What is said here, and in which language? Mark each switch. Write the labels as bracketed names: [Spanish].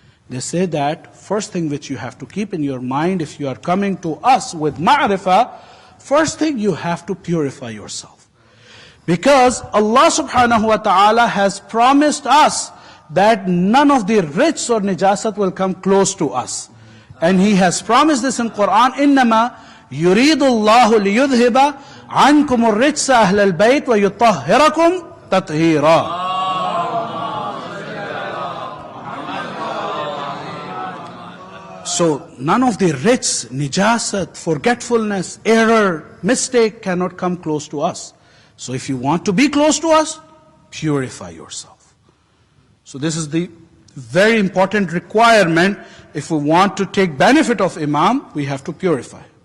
[English] They say that first thing which you have to keep in your mind, if you are coming to us with ma'rifah, first thing you have to purify yourself. Because Allah subhanahu wa ta'ala has promised us that none of the rich or najasat will come close to us. And He has promised this in Quran, [Arabic] إِنَّمَا يُرِيدُ اللَّهُ لِيُذْهِبَ عَنْكُمُ الرِّجْسَ أَهْلَ الْبَيْتِ وَيُطَهِّرَكُمْ تَطْهِيرًا. [English] So none of the rich, najasat, forgetfulness, error, mistake cannot come close to us. So if you want to be close to us, purify yourself. So this is the very important requirement. If we want to take benefit of Imam, we have to purify.